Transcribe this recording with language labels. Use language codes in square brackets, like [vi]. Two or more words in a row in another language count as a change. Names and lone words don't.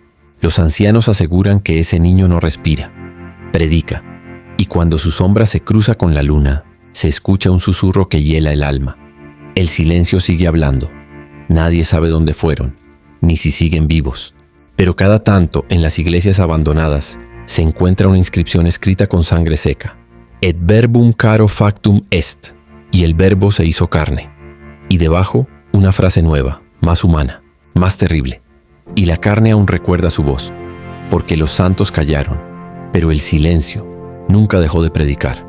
[es] Los ancianos aseguran que ese niño no respira, predica, y cuando su sombra se cruza con la luna, se escucha un susurro que hiela el alma. El silencio sigue hablando. Nadie sabe dónde fueron, ni si siguen vivos. Pero cada tanto, en las iglesias abandonadas, se encuentra una inscripción escrita con sangre seca. [la] Et verbum caro factum est, [es] y el verbo se hizo carne. Y debajo, una frase nueva, más humana, más terrible. Y la carne aún recuerda su voz, porque los santos callaron, pero el silencio nunca dejó de predicar.